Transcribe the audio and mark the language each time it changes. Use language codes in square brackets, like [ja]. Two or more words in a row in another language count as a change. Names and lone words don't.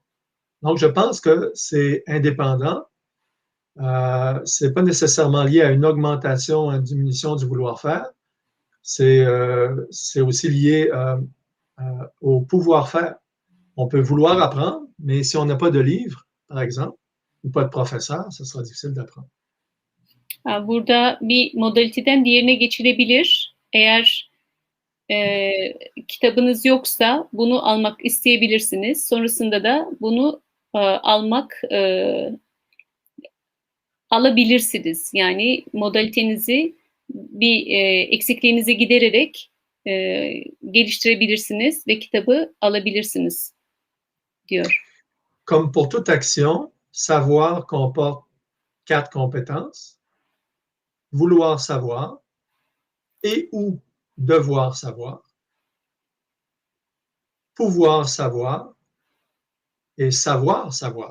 [fr] Donc, je pense que c'est indépendant. Ce n'est pas nécessairement lié à une augmentation, à une diminution du vouloir faire. C'est aussi lié au pouvoir faire. On peut vouloir apprendre, mais si on n'a pas de livre, par exemple, ou pas de professeur, ce sera difficile d'apprendre. [tr] Burada bir modaliteden diğerine geçilebilir. Eğer kitabınız yoksa bunu almak isteyebilirsiniz. Sonrasında da bunu alabilirsiniz. Yani modalitenizi bir eksikliğinizi gidererek geliştirebilirsiniz ve kitabı alabilirsiniz diyor. [fr] Comme pour toute action, savoir comporte 4 compétences. Vouloir savoir et ou devoir savoir, pouvoir savoir et savoir savoir.